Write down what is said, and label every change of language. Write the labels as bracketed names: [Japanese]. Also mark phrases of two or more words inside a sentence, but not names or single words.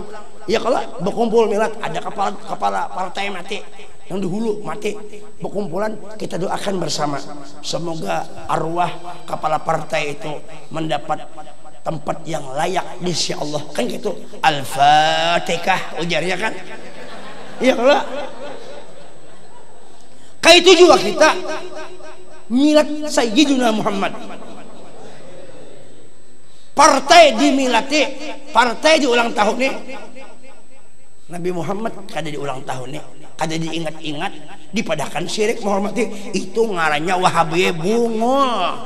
[Indonesian] Ya kalau berkumpul milad, ada kepala partai mati yang dihulu mati, berkumpulan kita doakan bersama semoga arwah kepala partai itu mendapat tempat yang layak di sisi Allah, kan gitu. Al-Fatihah ujarnya kan. Ya kalau kayak itu juga kita milad Sayyidina Muhammad, [Banjar] partai dimilati, partai di ulang tahun nih Nabi Muhammad kada di ulang tahun nih, kada diingat-ingat, dipadahkan syirik menghormati itu ngarannya Wahabi bungol.